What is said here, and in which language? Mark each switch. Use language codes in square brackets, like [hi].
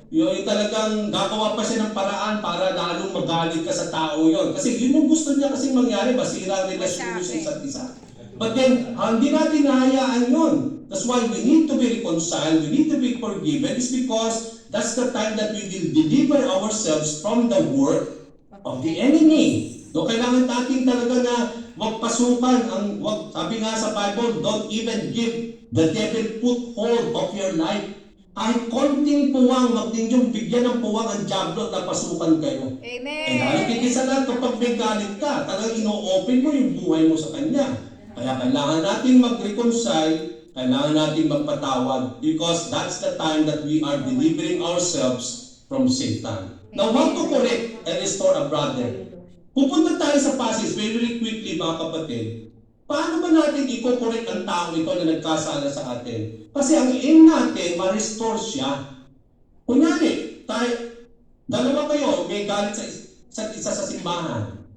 [tl] Yung talagang gagawa pa siya ng paraan para lalong magalit ka sa tao yon. Kasi yun yung gusto niya kasing mangyari, masira ang relasyon niyo sa isa't isa. [en] But then, [tl] hindi natin nahayaan yun. [en] That's why we need to be reconciled, we need to be forgiven. It's because that's the time that we will deliver ourselves from the work of the enemy. [tl] No, kailangan natin talaga na wag pasukan ang sabi nga sa Bible, [en] don't even give the devil foothold of your life. [tl] Kahit konting puwang, wag ninyong bigyan ng puwang ang Diablo na pasukan kayo. Amen. Eh dahil kikisa lang kapag may galit ka, talagang ino-open mo yung buhay mo sa Kanya. Kaya kailangan natin mag-reconcile, kailangan natin magpatawad [en] because that's the time that we are delivering ourselves from Satan. Now, how to correct and restore a brother? [tl] Pupunta tayo sa passage [en] very quickly, [tl] mga kapatid. Paano ba natin i-correct ang tao ito na nagkasala sa atin? Kasi ang aim natin, ma-restore siya. Kunyari, dalawa kayo, may galit sa isa sa simbahan.